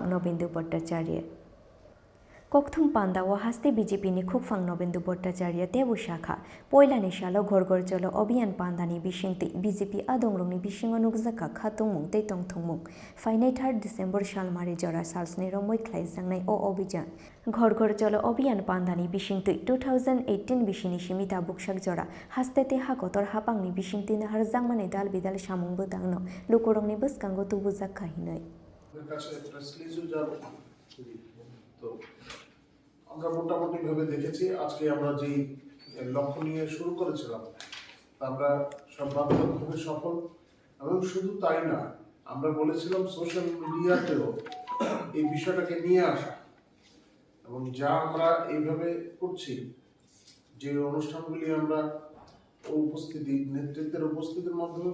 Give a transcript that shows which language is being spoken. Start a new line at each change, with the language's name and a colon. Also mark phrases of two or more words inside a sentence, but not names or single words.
Kok Borok: Nobindu Bhattacharya Kokthum panda o haste BJP ni khupfang Nobindu Bhattacharya tebu shakha poilani shalo gorgor cholo obhiyan panda ni bishingti BJP adongrong ni bishingo nukjaka khatung mung tei tongthongmung fainai 3 December shalmari jora salsni romoi khlai jangnai o obhijan gorgor cholo obhiyan panda ni bishingti 2018 bishini shimita bukshak jora haste te hakotor hapang ni bishingti nahar jangmani dal bidal samung butangno lukorong ni buskango tubu jakka hinai
Bangla: আমরা মোটামুটি ভাবে দেখেছি আজকে আমরা যে লক্ষ্য নিয়ে শুরু করেছিলাম আমরা সর্বাত্মকভাবে সফল এবং শুধু তাই না আমরা বলেছিলাম
English: social mediateo
Bangla: এই বিষয়টাকে নিয়ে আসা এবং যা আমরা এইভাবে করছি যে অনুষ্ঠানগুলি আমরা উপস্থিতি নেতৃত্বের উপস্থিতির মাধ্যমে